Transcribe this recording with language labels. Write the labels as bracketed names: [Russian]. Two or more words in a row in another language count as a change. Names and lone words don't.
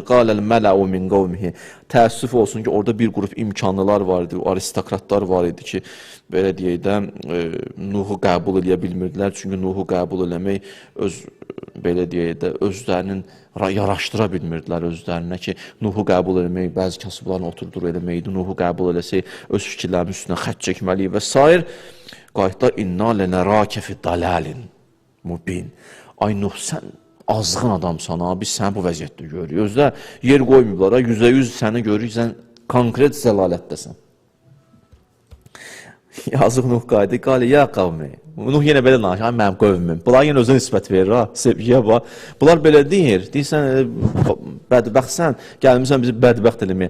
[Arabic] قال الملأ من قومه. [Azerbaijani] Təəssüf olsun ki, orada bir qrup imkanlılar var idi, aristokratlar var idi ki, belə deyək də, Nuhu qəbul eləyə bilmirdilər. Çünki Nuhu qəbul eləmək belə deyək də, özlərinin yaraşdıra bilmirdilər özlərinə ki, Nuhu qəbul eləmək, bəzi kasıblarını oturdur eləməkdir, Nuhu qəbul eləsək, öz fikirlərinin üstünə xət çəkməliyik və s. Qayıtlar, [Arabic] إنا لنراك في ضلال مبين. [Azerbaijani] Ay Nuh, sən azğın adamsan, biz səni bu vəziyyətdə görürük. Özlər yer qoymayıblar, %100 səni görürük, sən konkret zəlalətdəsən. Yazıq Nuh qayıdı, [Arabic] قال يا قوم. [Azerbaijani] Nuh yenə belə danışır, mənim qövmüm. Bunlar yenə özünə nisbət verir, ha, sevgiyə bax. Bunlar belə deyir, deyirsən, bədbəxtsən, gəlmirsən bizi bədbəxt eləməyə.